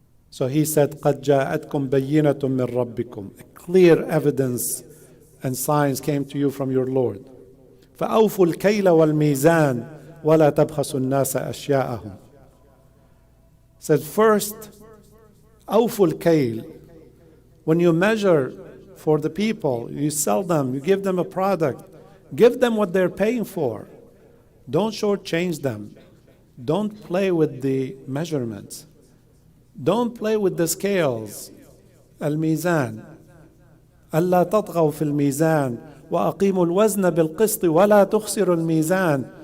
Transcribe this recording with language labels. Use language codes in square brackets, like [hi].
[en] So he said, [ar] قَدْ جَاءَتْكُمْ بَيِّنَةٌ مِّن رَبِّكُمْ. [en] A clear evidence and signs came to you from your Lord. [ar] فَأَوْفُوا الْكَيْلَ وَالْمِيزَانَ وَلَا تَبْخَسُوا النَّاسَ أَشْيَاءَهُمْ. [en] Said first, [ar] أَوْفُوا الْكَيْلَ. [en] When you measure for the people, you sell them, you give them a product, give them what they're paying for. Don't shortchange them. Don't play with the measurements. Don't play with the scales. [ar] الميزان ألا تطغوا في الميزان وأقيموا الوزن بالقسط ولا تخسروا الميزان.